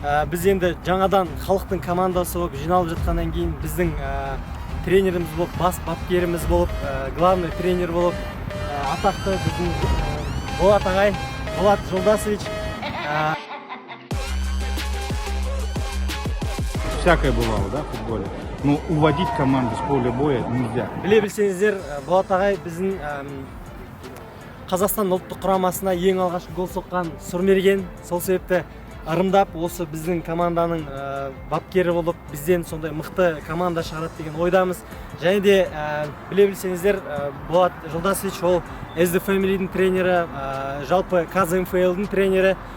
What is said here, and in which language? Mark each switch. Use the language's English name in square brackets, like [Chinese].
[Kazakh] Біз енді жаңадан халықтың командасы болып жиналып жатқаннан кейін біздің тренеріміз болып, бас бапкеріміз болып, [Russian] главный тренер [Kazakh] болып, атақты біздің Болат ағай, Болат Жолдасович. [Russian] Всякое бывало, да, в футболе. Но уводить команду с поля боя нельзя. [Kazakh] Біле білсеңіздер, Болат ағай біздің Қазақстан ұлттық құрамасына ең алғашқы гол соққан Сұрмерген. Сол себепті ырымдап осы біздің команданың бапкері болып, бізден сондай мықты команда шығарады деген ойдамыз. Және де біле білсеңіздер, Болат Жолдасович ол SD Family'дің тренері, жалпы KZMFL-дің тренері.